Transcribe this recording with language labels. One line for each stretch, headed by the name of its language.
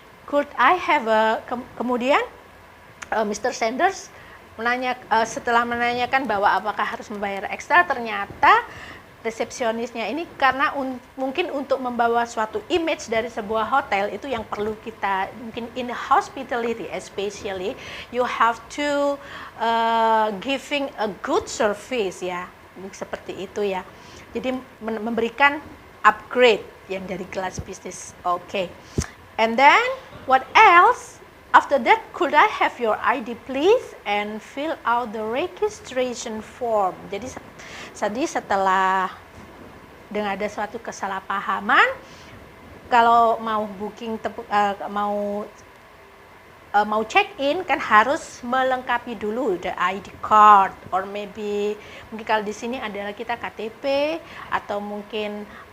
English: Could I have kemudian Mr.
Indonesian: Sanders setelah menanyakan bahwa apakah harus membayar ekstra, ternyata resepsionisnya ini karena mungkin untuk membawa suatu image dari sebuah hotel itu yang perlu kita, mungkin
English: in hospitality especially, you have to giving a good service
Indonesian: ya, seperti itu ya. Jadi memberikan upgrade yang dari kelas bisnis.
English: Okay. And then what else? After that, could I have your ID please and fill out the registration form.
Indonesian: Jadi setelah dengan ada suatu kesalahpahaman, kalau mau booking mau check in kan harus melengkapi dulu the ID card, or mungkin kalau di sini adalah kita KTP, atau mungkin